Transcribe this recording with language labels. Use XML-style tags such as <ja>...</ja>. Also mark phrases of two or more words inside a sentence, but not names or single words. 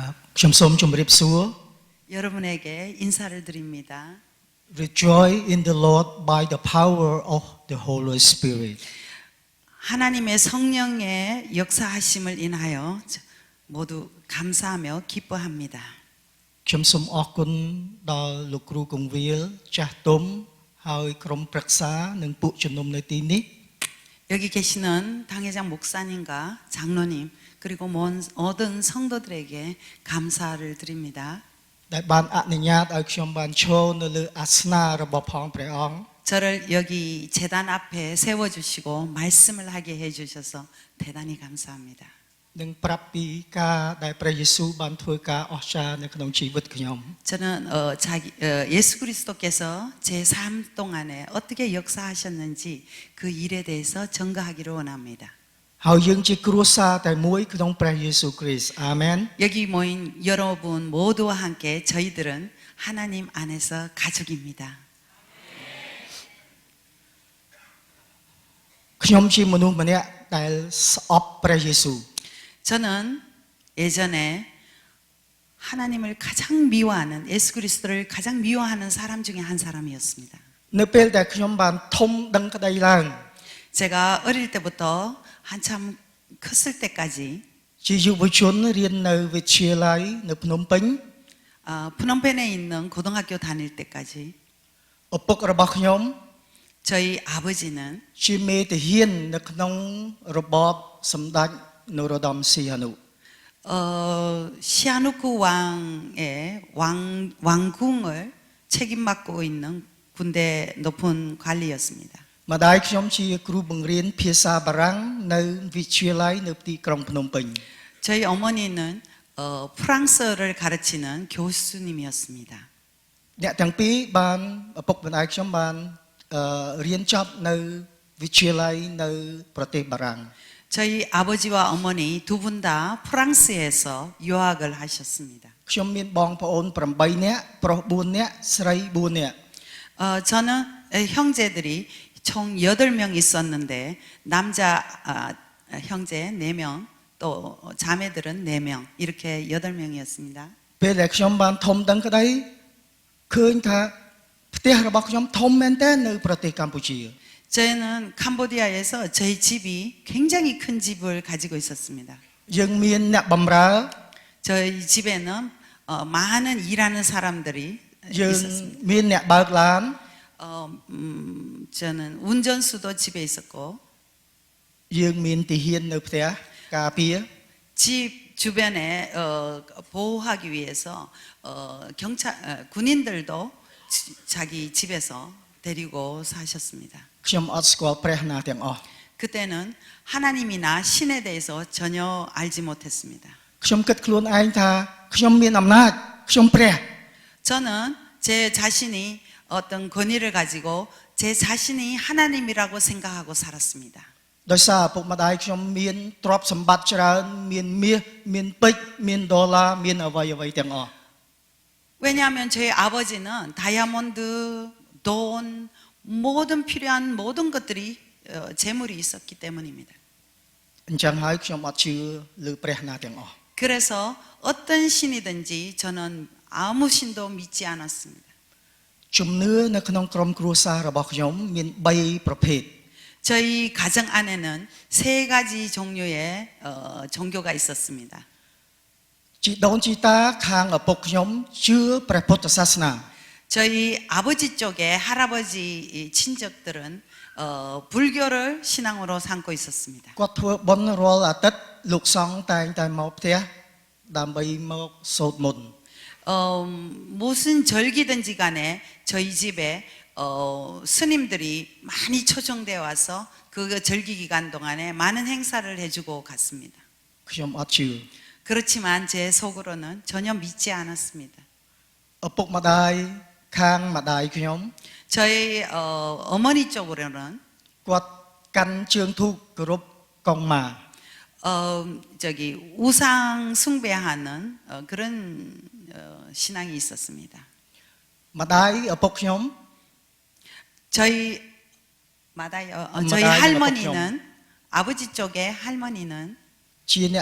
<km>ខ្ញុំសូមជម្រាបសួរ</km> <ko>여러분에게 인사를 드립니다.</ko> <en>Rejoice in the Lord by the power of the Holy Spirit.</en> <ko>하나님의 성령의 역사하심을 인하여 모두 감사하며 기뻐합니다.</ko> <km>ខ្ញុំសូមអរគុណដល់លោកគ្រូកងវិលចាស់ទុំហើយក្រុមប្រឹក្សានិងពួកជំនុំនៅទីនេះ</km> <ko>여기 계시는 당회장 목사님과 장로님 그리고 모든 성도들에게 감사를 드립니다.</ko> <km>ដែលបានអនុញ្ញាតឲ្យខ្ញុំបានឈរនៅលើអាសនៈរបស់ផងព្រះអង្គ</km> <ko>저를 여기 제단 앞에 세워주시고 말씀을 하게 해주셔서 대단히 감사합니다.</ko> <km>និងប្រាប់ពីការដែលព្រះយេស៊ូវបានធ្វើការអស្ចារ្យនៅក្នុងជីវិតខ្ញុំ</km> <ko>저는 예수 그리스도께서 제 삶 동안에 어떻게 역사하셨는지 그 일에 대해서 증거하기를 원합니다.</ko> <km>ហើយយើងជាគ្រួសារតែមួយក្នុងព្រះយេស៊ូវគ្រីស្ទអាមែន</km> <ko>여기 모인 여러분 모두와 함께 저희들은 하나님 안에서 가족입니다.</ko> <km>ខ្ញុំជាមនុស្សម្នាក់ដែលស្អប់ព្រះយេស៊ូវ</km> <ko>저는 예전에 하나님을 가장 미워하는 예수 그리스도를 가장 미워하는 사람 중에 한 사람이었습니다.</ko> <km>នៅពេលដែលខ្ញុំបានធំដឹងក្តីឡើង</km> <ko>제가 어릴 때부터 한참 컸을 때까지</ko> <km>ជាយុវជនរៀននៅវិទ្យាល័យនៅភ្នំពេញ</km> <ko>프놈펜에 있는 고등학교 다닐 때까지</ko> <km>ឪពុករបស់ខ្ញុំ</km> <ko>저희 아버지는</ko> <km>ជាមេទាហាននៅក្នុងរបបសម្ដេចនរោត្តមសីហនុ</km> <ko>시아누크 왕의 왕궁을 책임맡고 있는 군대 높은 관리였습니다.</ko> <km>ម្ដាយខ្ញុំជាគ្រូបង្រៀនភាសាបារាំងនៅវិទ្យាល័យនៅទីក្រុងភ្នំពេញ</km> <ko>저희 어머니는 프랑스어를 가르치는 교수님이었습니다.</ko> <km>អ្នកទាំងពីរបានឪពុកម្ដាយខ្ញុំបានរៀនចប់នៅវិទ្យាល័យនៅប្រទេសបារាំង</km> <ko>저희 아버지와 어머니 두 분 다 프랑스에서 유학을 하셨습니다.</ko> <km>ខ្ញុំមានបងប្អូន8នាក់ប្រុស4នាក់ស្រី4នាក់</km> <ko>저는 형제들이 총 8명 있었는데 남자 형제 4명 또 자매들은 4명 이렇게 8명이었습니다.</ko> <km>ពេលដែលខ្ញុំបានធំដឹងក្តីឃើញថាផ្ទះរបស់ខ្ញុំធំមែនតើនៅប្រទេសកម្ពុជា</km> <ko>저희는 캄보디아에서 저희 집이 굉장히 큰 집을 가지고 있었습니다.</ko> <km>យើងមានអ្នកបម្រើ</km> <ko>저희 집에는 많은 일하는 사람들이</ko> <km>យើង</km> <ko>있었습니다.</ko> <km>មានអ្នកបើកឡាន</km> <ko>저는 운전수도 집에 있었고</ko> <km>យើងមានទាហាននៅផ្ទះការពារ</km> <ko>집 주변에 보호하기 위해서 군인들도 자기 집에서 데리고 사셨습니다.</ko> <km>ខ្ញុំអត់ស្គាល់ព្រះណាទាំងអស់</km> <ko>그때는 하나님이나 신에 대해서 전혀 알지 못했습니다.</ko> <km>ខ្ញុំគិតខ្លួនឯងថាខ្ញុំមានអំណាចខ្ញុំព្រះ</km> <ko>저는 제 자신이 어떤 권위를 가지고 제 자신이 하나님이라고 생각하고 살았습니다.</ko> <km>ដោយសារឪពុកម្ដាយខ្ញុំមានទ្រព្យសម្បត្តិច្រើនមានមាសមានពេជ្រមានដុល្លារមានអ្វីៗទាំងអស់</km> <ko>왜냐하면 저희 아버지는 다이아몬드, 돈, 모든 필요한 모든 것들이 재물이 있었기 때문입니다.</ko> <km>អញ្ចឹងហើយខ្ញុំអត់ជឿលើព្រះណាទាំងអស់</km> <ko>그래서 어떤 신이든지 저는 아무 신도 믿지 않았습니다.</ko> <km>ជំនឿនៅក្នុងក្រុមគ្រួសាររបស់ខ្ញុំមាន3ប្រភេទ</km> <ko>저희 가정 안에는 3가지 종류의 종교가 있었습니다.</ko> <km>ជីដូនជីតាខាងឪពុកខ្ញុំជឿព្រះពុទ្ធសាសនា</km> <ko>저희 아버지 쪽에 할아버지 친척들은 불교를 신앙으로 삼고 있었습니다.</ko> <km>គាត់ធ្វើបុណ្យរាល់អាទិត្យលោកសង្ឃតែងតែមកផ្ទះដើម្បីមកសូត្រមន្ត</km> <ko>무슨 절기든지 간에 저희 집에 스님들이 많이 초청되어 와서 그 절기 기간 동안에 많은 행사를 해주고 갔습니다.</ko> <km>ខ្ញុំអត់ជឿ</km> <ko>그렇지만 제 속으로는 전혀 믿지 않았습니다.</ko> <km>ឪពុកម្ដាយខាងម្ដាយខ្ញុំ</km> <ko>저희 어머니 쪽으로는</ko> <km>គាត់កាន់ជើងធូបគោរពកុងម៉ា</km> <ko>우상 숭배하는 그런 신앙이 있었습니다.</ko> <km>ម្ដាយឪពុកខ្ញុំ</km> <ko>저희 마다이 할머니는 아버지 쪽의 할머니는</ko>